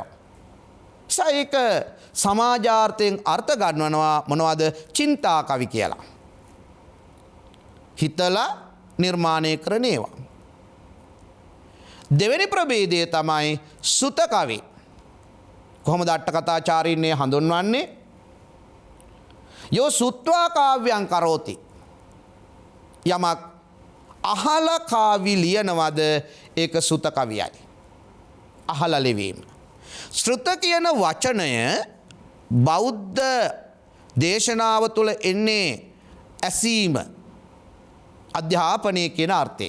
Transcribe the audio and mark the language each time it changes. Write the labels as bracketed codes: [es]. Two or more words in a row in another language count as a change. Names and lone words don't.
[si] ඒක සමාජාර්ථයෙන් අර්ථ ගන්වනවා මොනවද? චින්තා කවි කියලා. හිතලා නිර්මාණය කරන ඒවා. දෙවෙනි ප්‍රභේදය තමයි සුත කවි. කොහොමද අට කතාචාරින්නේ හඳුන්වන්නේ? [pi] යෝ සුත්වා කාව්‍යං කරෝති. [si] යමක් අහලා කාවි ලියනවද ඒක සුත කවියයි. අහලා ලිවීම. ශ්‍රුත කියන වචනය බෞද්ධ දේශනාව තුළ එන්නේ ඇසීම, අධ්‍යාපනය කියන අර්ථයෙන්.